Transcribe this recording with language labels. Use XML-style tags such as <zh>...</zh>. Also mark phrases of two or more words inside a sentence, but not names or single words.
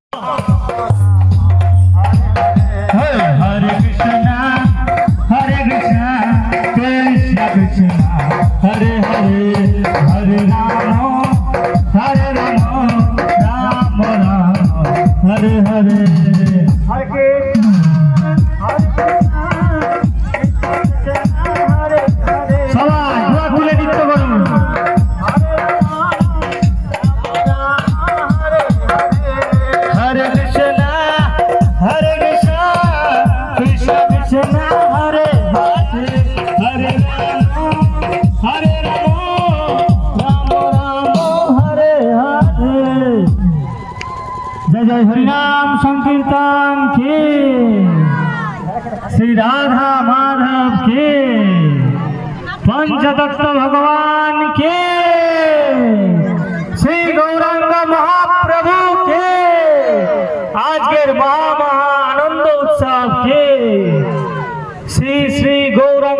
<sa>Hare Krishna, Hare Krishna, Krishna Krishna, Hare Hare, Hare Rama, Hare Rama, Rama Rama, Hare Hare.</sa> <bn>সবাই দোয়া খুলে নৃত্য করুন।</bn> <sa>হরে কৃষ্ণ হরে কৃষ্ণ কৃষ্ণ কৃষ্ণ হরে হরে হরে রাম হরে রাম রাম রাম হরে হরে।</sa> <hi>जय जय हरिनाम संकीर्तन के, श्री राधा माधव के, पंचतत्व भगवान के, श्री गौरांग महाप्रभु के, आज के महा आनंद उत्सव के, श्री श्री गौरांग</hi>